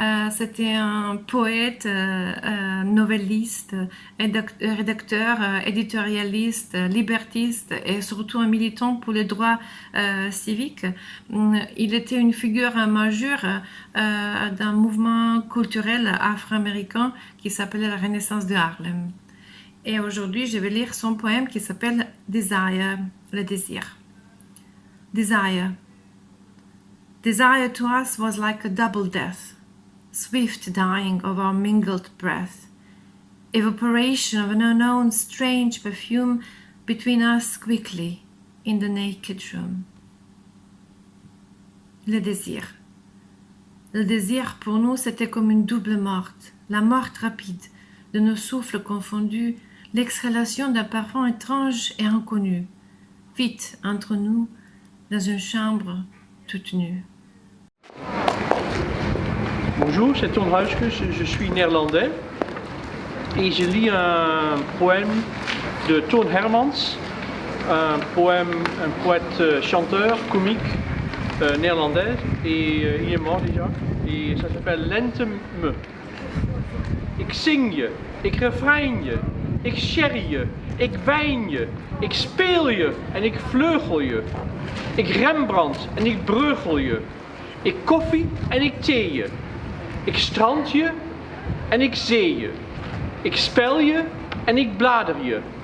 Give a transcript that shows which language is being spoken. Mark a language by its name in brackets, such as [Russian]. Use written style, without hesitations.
[French] C'était un poète, novelliste, rédacteur, éditorialiste, libertiste et surtout un militant pour les droits civiques. Il était une figure majeure d'un mouvement culturel afro-américain qui s'appelait la Renaissance de Harlem. Et aujourd'hui, je vais lire son poème qui s'appelle Desire, le désir. [English] Desire. Desire to us was like a double death, swift dying of our mingled breath, evaporation of an unknown strange perfume between us quickly in the naked room. [French] Le désir. Le désir pour nous, c'était comme une double morte, la morte rapide de nos souffles confondus, l'exhalation d'un parfum étrange et inconnu, vite entre nous, dans une chambre toute nue. Bonjour, c'est Tom Huiske, je suis néerlandais et je lis un poème de Toon Hermans, un poète chanteur, comique néerlandais et il est mort déjà et ça s'appelle Lente Me. [Dutch] Ik zing je, ik refrein je, ik sherry je, ik wijn je, ik speel je en ik vleugel je. Ik Rembrandt en ik breugel je. Ik koffie en ik thee je. Ik strand je en ik zee je. Ik spel je en ik blader je.